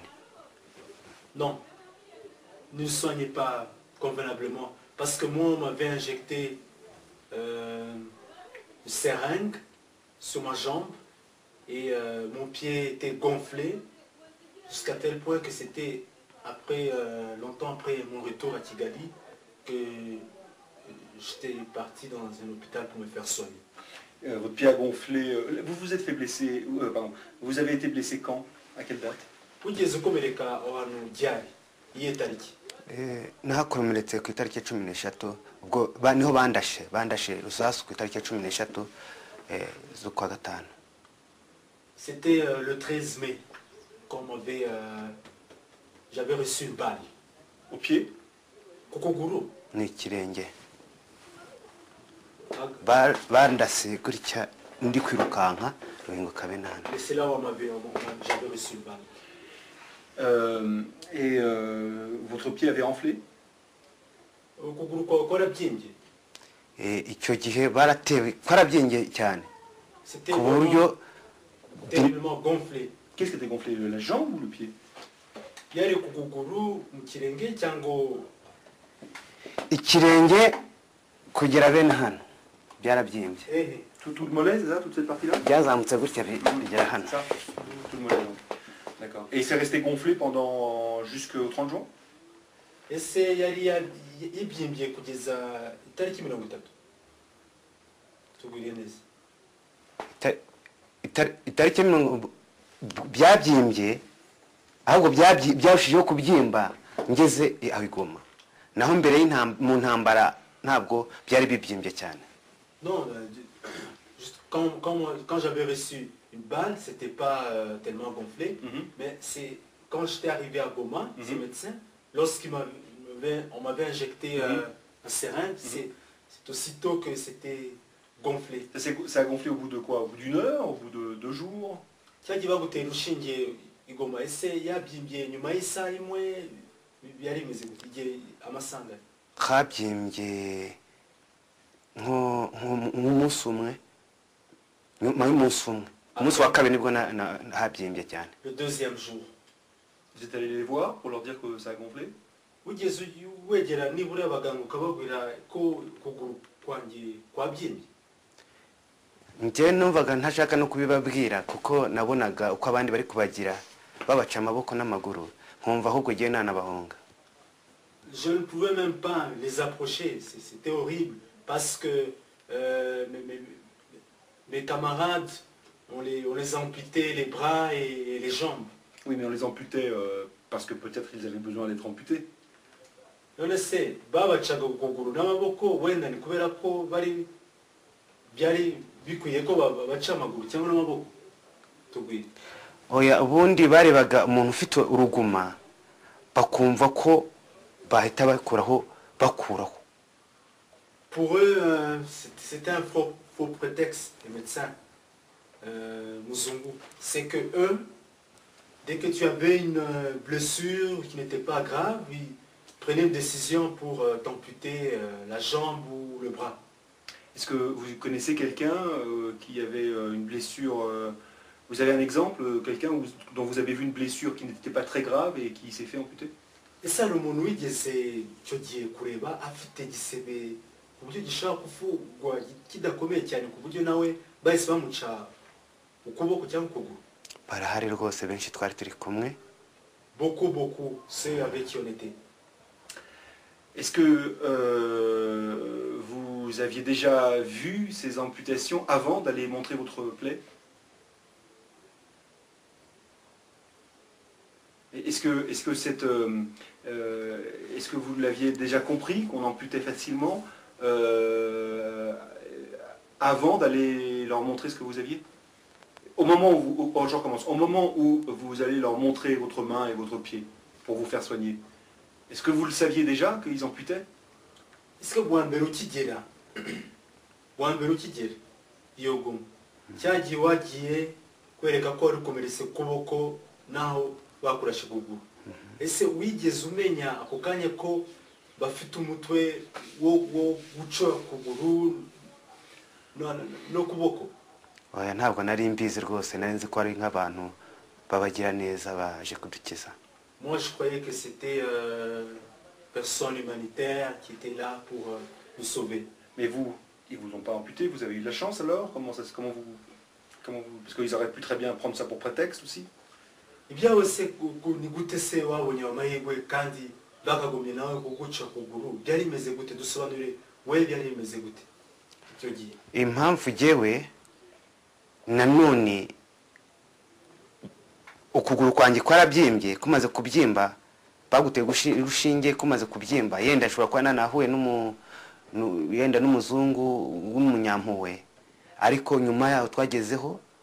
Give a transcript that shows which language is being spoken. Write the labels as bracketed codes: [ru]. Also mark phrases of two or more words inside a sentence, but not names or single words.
[fr] Non, ne soignez pas convenablement parce que moi on m'avait injecté une seringue sur ma jambe et mon pied était gonflé jusqu'à tel point que c'était après longtemps après mon retour à Kigali que j'étais parti dans un hôpital pour me faire soigner. Votre pied a gonflé. Vous vous êtes fait blesser. Pardon. Vous avez été blessé quand? À quelle date? [rw] Nahakomeretse ku itariki 13 ubwo niho bandashe rusasu ku itariki 13 z'ukwa gatanu. [fr] C'était le 13 mai comme j'avais reçu une balle. Au pied? [rw] Kokoguru. Ni kirenge. Bandase gutya ndi kwirukanka ruhingo kabenana. [fr] Mais c'est là où j'avais reçu une balle. Et votre pied avait enflé? [rw] icyo gihe baratewe twarabyengeye cyane [fr] C'était [rw] ku [fr] vraiment [rw] buryo [fr] terriblement gonflé. Qu'est-ce qui était gonflé, la jambe ou le pied? [rw] Yari ku kuguru mu kirenge cyangwa ikirenge kugera bene hano byarabyimbye ehe. Tout le mollet, c'est ça, toute cette partie-là? byazamutse gutya bigera hano [fr] C'est ça, tout le mollet. Donc. D'accord. Et c'est resté gonflé pendant jusqu'au 30 juin? [rw] Ese yari yibyimbye kugeza itariki 30. Tubwire neza. itariki mirongo byabyimbye ahubwo byarushijeho kubyimba ngeze aho i Goma naho mbere mu ntambara ntabwo byari bibyimbye cyane. [fr] Non, juste quand j'avais reçu une balle, c'était pas tellement gonflé, mais c'est quand j'étais arrivé à Goma, ces médecins, on m'avait injecté un seringue, c'est aussitôt que c'était gonflé. Ça a gonflé au bout de quoi? Au bout d'une heure? Au bout de 2 jours? [rw] Cyagiye bagutera urushinge i Goma, ese yabyimbye nyuma y'isaha imwe byari bimeze gute igihe amasanga? Habyimbye nk'umunsi umwe nyuma y'umunsi umwe umunsi wa kabiri nibwo habyimbye cyane. [fr] Le deuxième jour. Vous êtes allé les voir pour leur dire que ça a gonflé? [rw] Ugeze wegera nibura abaganga ukababwira ko kuguru kwanjye kwabyimbye? njye numvaga ntashaka no kubibabwira kuko nabonaga uko abandi bari kubagira babaca amaboko n'amaguru nkumva ahubwo giye nanabahonga. [fr] Je ne pouvais même pas les approcher, c'était horrible parce que mes camarades on les amputait les bras et les jambes. Oui, mais on les amputait parce que peut-être ils avaient besoin d'être amputés. [rw] None se babacaga ukuguru n'amaboko wenda ni kubera ko byari bikwiye ko babaca amaguru cyangwa n'amaboko? Tubwire. Oya ubundi barebaga umuntu ufite uruguma bakumva ko bahita bakuraho. [fr] Pour eux, c'était un faux prétexte, les médecins Muzungu. C'est que eux, dès que tu avais une blessure qui n'était pas grave, ils prenaient une décision pour t'amputer la jambe ou le bras. Est-ce que vous connaissez quelqu'un qui avait une blessure vous avez un exemple, quelqu'un dont vous avez vu une blessure qui n'était pas très grave et qui s'est fait amputer? [rw] Ese hari umuntu wigeze icyo gihe kureba afite gisebe ku buryo gishobora kuvugwa kidakomeye cyane ku buryo nawe bahise bamuca ukuboko cyangwa ukuguru? Barahari rwose benshi twari turi kumwe. [fr] Beaucoup, ceux avec qui on était. Est-ce que vous aviez déjà vu ces amputations avant d'aller montrer votre plaie? Est-ce que vous l'aviez déjà compris qu'on amputait facilement avant d'aller leur montrer ce que vous aviez? Au moment où je recommence, au moment où vous allez leur montrer votre main et votre pied pour vous faire soigner, est-ce que vous le saviez déjà qu'ils amputaient? Est-ce que [rw] bwa mbere ukigera iyo Goma cyagiye wagiye kwereka ko ari komeretse kuboko naho bakurashe ukuguru? Ese wigeze umenya ako kanya ko bafite umutwe wo guca ukuguru no kuboko? Oya ntabwo nari mbizi rwose, nari nzi ko ari nk'abantu babagira neza baje kudukiza. [fr] Moi je croyais que c'était personne humanitaire qui était là pour nous sauver. Mais vous, ils vous ont pas amputé, vous avez eu de la chance alors? Parce qu'ils auraient pu très bien prendre ça pour prétexte aussi. [rw] Ibyawe se ni gute se wabonye amahirwe kandi bakagomye nawe kuguca kuguru? Byari bimeze gute? Dusobanurire we byari bimeze gute icyo gihe? Impamvu jewe nanone ukuguru kwanjye kwarabyimbye, kumaze kubyimba baguteye urushinge, kumaze kubyimba yenda ashobora kuba nanahuye yenda n'umuzungu w'umunyampuwe, ariko nyuma yaho twagezeho